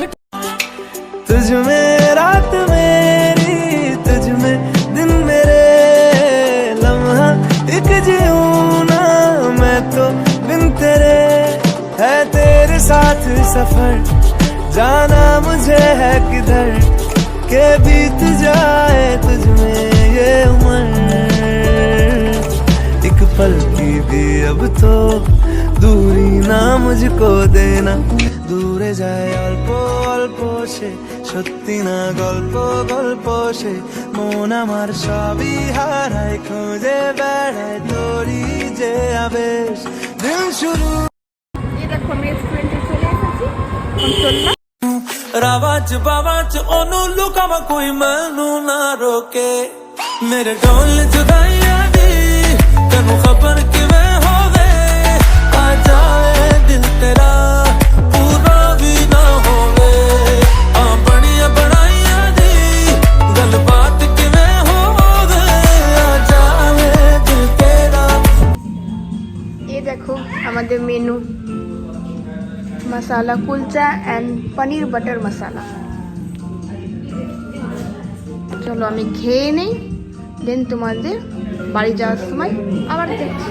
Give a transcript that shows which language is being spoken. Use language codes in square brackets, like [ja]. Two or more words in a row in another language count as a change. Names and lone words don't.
[hi] तुझ में रात मेरी, तुझ में दिन मेरे, लम्हा एक जीऊं ना मैं तो बिन तेरे, है तेरे साथ सफर, जाना मुझे है किधर के बीत जाए तुझ में ये उम्र, एक पल की भी अब तो दूरी ना मुझको देना, दूरे जाए अल्प अल्प से [bn] সত্যি না গল্প গল্প সে মন আমার সবই হারায়, খুঁজে বেড়ায় তোরই যে আবেশ দিন শুরু। এই দেখো আমি রেস্টুরেন্টে চলে এসেছি, এখন চললাম। [pa] ਰਾਵਾਂ ਚ ਬਾਵਾਂ ਚ ਉਹਨੂੰ ਲੁਕਾਵਾਂ ਕੋਈ ਮੈਨੂੰ ਨਾ ਰੋਕੇ, ਮੇਰੇ ਢੋਲ ਜੁਦਾਈਆਂ ਦੀ ਤੈਨੂੰ ਖਬਰ ਕਿਵੇਂ ਹੋਵੇ, ਆ ਜਾਏ ਦਿਲ ਤੇਰਾ ਪੂਰਾ ਵੀ ਨਾ ਹੋਵੇ, ਆ ਬਣੀਆਂ ਬਣਾਈਆਂ ਦੀ ਗੱਲਬਾਤ ਕਿਵੇਂ ਹੋਵੇ, ਆ ਜਾਏ ਦਿਲ ਤੇਰਾ। [bn] এই দেখো আমাদের মেনু, মশালা কুলচা অ্যান্ড পনির বাটার মশালা। চলো আমি খেয়ে নেই, দেন তোমাদের বাড়ি যাওয়ার সময় আবার দেখছি।